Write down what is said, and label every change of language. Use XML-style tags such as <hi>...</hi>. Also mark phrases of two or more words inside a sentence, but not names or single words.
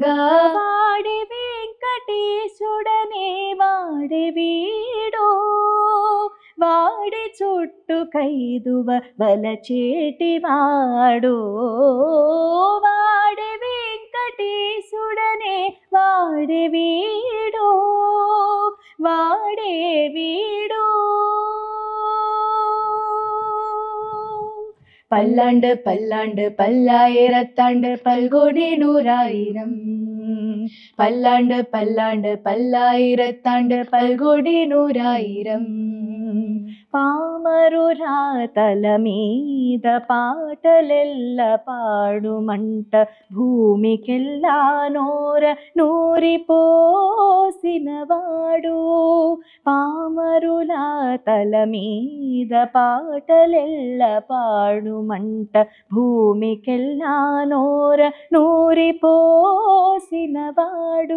<te>వాడి వెంకటేశుడనే వాడి వీడు, వాడి చుట్టూ కైదువ వలచేటివాడు. వాడి వెంకటేశుడనే వాడి వీడు, వాడే వీడు.</te> <ta>பல்லாண்டு பல்லாண்டு பல்லாயிரத்தாண்டு பல்கோடி நூறாயிரம். பல்லாண்டு பல்லாண்டு பல்லாயிரத்தாண்டு பல்கோடி நூறாயிரம்.</ta> <te>పామరురా తల మీద పాటలెల్ల పాడుమంట భూమికెల్లా నోర నూరిపోసినవాడు. పామరుల తల మీద పాటలెల్ల పాడుమంట భూమికెల్లా నోర నూరిపోసినవాడు.</te>